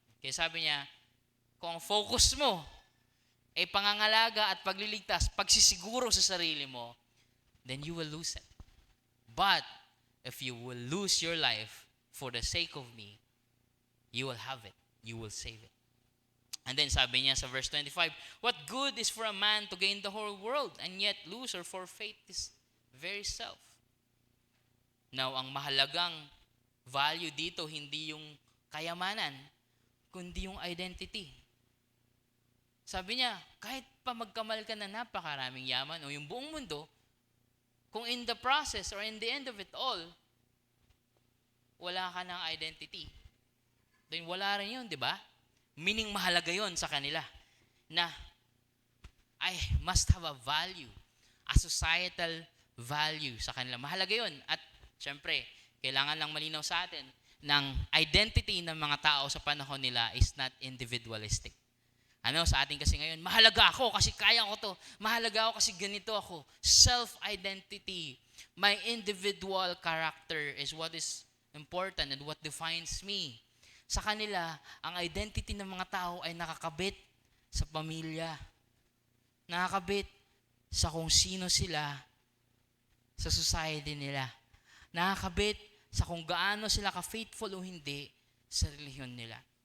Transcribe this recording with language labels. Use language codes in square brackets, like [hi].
[tl] Kaya sabi niya, kung ang focus mo ay pangangalaga at pagliligtas, pagsisiguro sa sarili mo, [en] then you will lose it. But if you will lose your life for the sake of me, you will have it. You will save it. And then [tl] sabi niya sa verse 25, [en] what good is for a man to gain the whole world and yet lose or forfeit his very self? [tl] Now, ang mahalagang value dito, hindi yung kayamanan, kundi yung identity. Sabi niya, kahit pa magkamal ka na napakaraming yaman o yung buong mundo, kung [en] in the process or in the end of it all, [tl] wala ka ng identity, then wala rin yun, di ba? Meaning mahalaga yon sa kanila na [en] I must have a value, a societal value [tl] sa kanila. Mahalaga yon. At syempre, kailangan lang malinaw sa atin ng identity ng mga tao sa panahon nila [en] is not individualistic. [tl] Sa atin kasi ngayon, mahalaga ako kasi kaya ko to. Mahalaga ako kasi ganito ako. [en] Self-identity. My individual character is what is important and what defines me. [tl] Sa kanila, ang identity ng mga tao ay nakakabit sa pamilya. Nakakabit sa kung sino sila sa society nila. Nakakabit sa kung gaano sila ka-faithful o hindi sa relihiyon nila.